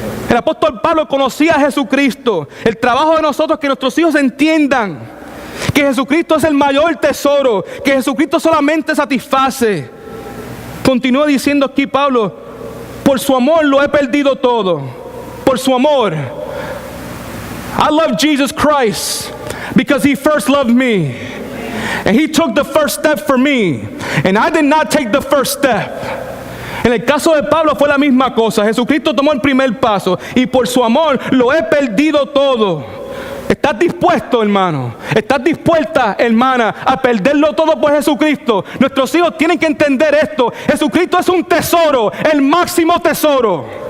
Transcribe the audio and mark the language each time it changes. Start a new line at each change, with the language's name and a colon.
Spanish: El apóstol Pablo conocía a Jesucristo. El trabajo de nosotros es que nuestros hijos entiendan que Jesucristo es el mayor tesoro, que Jesucristo solamente satisface. Continúa diciendo aquí Pablo, por su amor lo he perdido todo. Por su amor.
English: I love Jesus Christ because He first loved me. And He took the first step for me. And I did not take the first step.
Spanish: En el caso de Pablo fue la misma cosa. Jesucristo tomó el primer paso y por su amor lo he perdido todo. ¿Estás dispuesto, hermano? ¿Estás dispuesta, hermana, a perderlo todo por Jesucristo? Nuestros hijos tienen que entender esto. Jesucristo es un tesoro, el máximo tesoro.